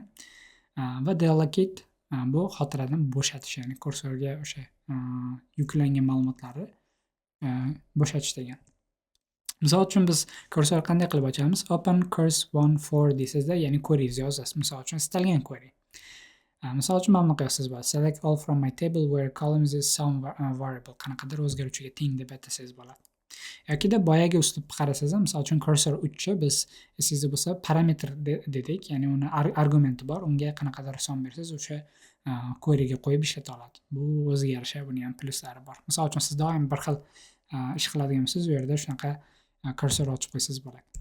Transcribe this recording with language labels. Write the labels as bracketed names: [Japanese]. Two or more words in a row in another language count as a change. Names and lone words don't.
[Uzbek] Va deallocate bu xotiradan bo'shatish, ya'ni cursorga o'sha yuklangan ma'lumotlarni bo'shatish degani. Misol uchun biz cursor qanday qilib ochamiz? [English] Open curs14 [Uzbek] deysizda, ya'ni query yozasiz. Misol uchun istalgan query. Misol uchun mana bunaqa yozsangiz bo'ladi. [English] Select all from my table where columns is some variable. [Uzbek] Qanaqadir o'zgaruvchiga teng deb atasangiz bo'ladi. Yokida boyagi uslubni qarasangiz ham, misol uchun cursor 3 chi biz esingizda bo'lsa parametr dedik, ya'ni uni argumenti bor, unga qanaqadir son bersangiz o'sha query'ga qo'yib ishlata oladi. Bu o'ziga yarasha buni ham pluslari bor. Misol uchun siz doim bir xil ish qiladigan bo'lsangiz, u yerda shunaqa cursor ochib qo'ysangiz bo'ladi.